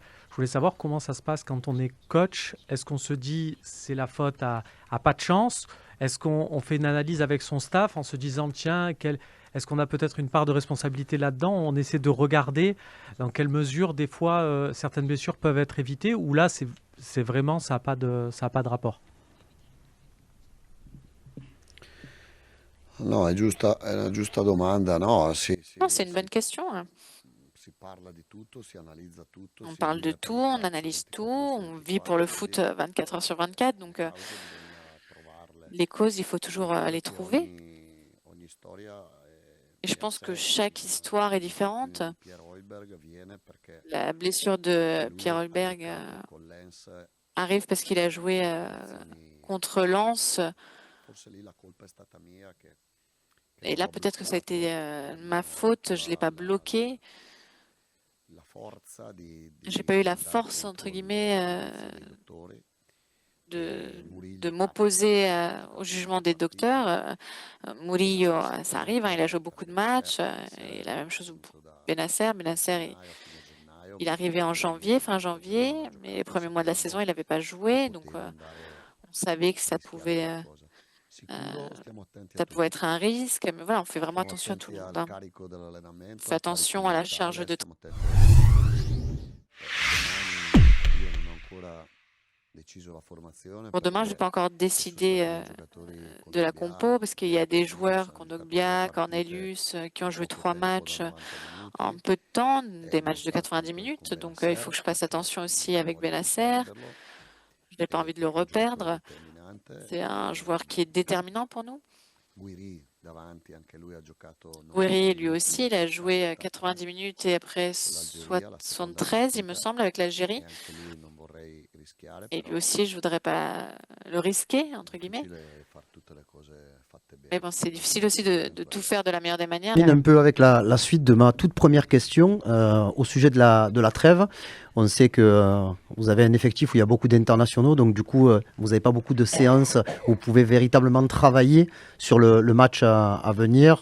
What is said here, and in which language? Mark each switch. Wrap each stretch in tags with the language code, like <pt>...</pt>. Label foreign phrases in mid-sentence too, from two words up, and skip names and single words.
<fr>Je voulais savoir comment ça se passe quand on est coach. Est-ce qu'on se dit c'est la faute à pas de chance? Est-ce qu'on fait une analyse avec son staff en se disant tiens, est-ce qu'on a peut-être une part de responsabilité là-dedans? On essaie de regarder dans quelle mesure des fois certaines blessures peuvent être évitées ou là c'est vraiment ça a pas de rapport.</fr> <it>No, è una giusta domanda, no?</it> <fr>Non, c'est une bonne question, hein.</fr> <it>Si parla di tutto, si analizza tutto,</it> <fr>On</fr> <it>si</it> <fr>parle de</fr> <it>vive per</it> <fr>tout,</fr> <it>il</it> <fr>on</fr> <it>calcio</it> <fr>analyse tout,</fr> <it>24 ore su</it> <fr>on vit pour le</fr> <it>24,</it> <fr>foot</fr> <it>quindi</it> <fr>24 heures sur 24. le Donc,</fr> <it>cause bisogna trovarle.</it> <fr>les causes, il faut</fr> <it>Io</it> <fr>toujours</fr> <it>credo</it> <fr>les</fr> <it>che</it> <fr>trouver.</fr> <it>ogni storia</it> <fr>Et je</fr> <it>è a</it> <fr>pense que</fr> <it>sé.</it> <fr>chaque histoire est</fr> <it>L'infortunio</it> <fr>différente.</fr> <it>di Pierre Heuberg viene perché</it> <fr>La blessure</fr> <it>anche</it> <fr>de Pierre</fr> <it>lui ha</it> <fr>Holberg</fr> <it>giocato con Lens</it> <fr>arrive parce qu'il a joué</fr> <it>situazioni.</it> <fr>contre Lens.</fr> <it>Forse lì la colpa è stata mia che</it> <fr>Et</fr> <it>non</it> <fr>là,</fr> <it>l'ho</it> <fr>peut-être que ça a été</fr> <it>bloccato</it> <fr>ma</fr> <it>con</it> <fr>faute, je</fr> <it>tutta</it> <fr>ne l'ai pas bloqué.</fr> <it>la forza</it> <fr>J'ai pas eu</fr> <it>di</it> <fr>la</fr> <it>andare</it> <fr>force, entre</fr> <it>contro il</it> <fr>guillemets,</fr> <it>giudizio dei dottori</it> <fr>de,</fr> <it>e</it> <fr>de</fr> <it>Murillo capita,</it> <fr>m'opposer au</fr> <it>gioca</it> <fr>jugement</fr> <it>molte</it> <fr>des docteurs.</fr> <it>partite,</it> <fr>Murillo,</fr> <it>Benasser</it> <fr>ça</fr> <it>stesso</it> <fr>arrive, hein, il a</fr> <it>ancora</it> <fr>joué beaucoup de</fr> <it>perché</it> <fr>matchs. Et</fr> <it>Benasser</it> <fr>la même</fr> <it>è</it> <fr>chose pour</fr> <it>appunto</it> <fr>Benasser.</fr> <it>da</it> <fr>Benasser,</fr> <it>gennaio, fine gennaio</it> <fr>il</fr> <it>che</it> <fr>arrivait en janvier, fin janvier,</fr> <it>non ha</it> <fr>mais les</fr> <it>giocato</it> <fr>premiers mois de la saison,</fr> <it>sapendo</it> <fr>il n'avait pas</fr> <it>che</it> <fr>joué. Donc,</fr> <it>poteva andare</it> <fr>on savait que</fr> <it>a rischiare qualcosa. Sicuro stiamo attenti a</it> <fr>ça pouvait</fr> <it>tutto.</it> <fr>être un risque. Mais voilà, on fait vraiment</fr> <it>Stiamo</it> <fr>attention à tout</fr> <it>attenti</it> <fr>le monde,</fr> <it>al</it> <fr>hein.</fr> <it>carico</it> <fr>On</fr> <it>dell'allenamento,</it> <fr>fait</fr> <it>al carico</it> <fr>attention à la charge mentale, de</fr> <it>stiamo attenti a tutto. Domani io non ho ancora deciso la formazione</it> <fr>Pour demain, je n'ai</fr> <it>perché</it> <fr>pas encore</fr> <it>ci sono</it> <fr>décidé</fr> <it>stati dei giocatori con</it> <fr>de la</fr> <it>Dogbia</it> <fr>compo parce qu'il y a des</fr> <it>che</it> <fr>joueurs,</fr> <it>hanno giocato tre</it> <fr>Kondogbia,</fr> <it>partite</it> <fr>Cornelius, qui ont</fr> <it>in</it> <fr>joué</fr> <it>poco</it> <fr>3 matchs</fr> <it>tempo da 90</it> <fr>en</fr> <it>minuti</it> <fr>peu de temps,</fr> <it>e</it> <fr>des</fr> <it>devo</it> <fr>matchs de</fr> <it>stare</it> <fr>90</fr> <it>attento con</it> <fr>minutes. Donc, il faut</fr> <it>Benasser</it> <fr>que je fasse</fr> <it>perché</it> <fr>attention aussi</fr> <it>non</it> <fr>avec</fr> <it>voglio</it> <fr>Benasser.</fr> <it>perderlo</it> <fr>Je n'ai pas envie de le</fr> <it>perché è un giocatore</it> <fr>reperdre.</fr> <it>determinante.</it> <fr>C'est un joueur qui est déterminant pour nous.</fr> <it>Guiri davanti, anche lui ha giocato 90</it> <fr>Gouiri, lui</fr> <it>minuti</it> <fr>aussi,</fr> <it>e</it> <fr>il a</fr> <it>c'è stata</it> <fr>joué</fr> <it>stata</it> <fr>90 minutes et après</fr> <it>con l'Algeria la seconda</it> <fr>73, il me</fr> <it>partita</it> <fr>semble, avec l'Algérie.</fr> <it>e anche lui non vorrei rischiare,</it> <fr>Et lui</fr> <it>però</it> <fr>aussi, je voudrais pas le risquer,</fr> <it>è</it> <fr>entre guillemets.</fr> <it>difficile fare tutte le cose fatte</it> <fr>Mais</fr> <it>bene,</it> <fr>bon, c'est</fr> <it>quindi</it> <fr>difficile aussi de</fr> <it>l'allenamento</it> <fr>tout</fr> <it>è</it> <fr>faire de la meilleure des manières. Termine un peu avec la suite de ma toute première question au sujet de la trêve. On sait que vous avez un effectif où il y a beaucoup d'internationaux, donc du coup, vous n'avez pas beaucoup de séances où vous pouvez véritablement travailler sur le match à venir.</fr>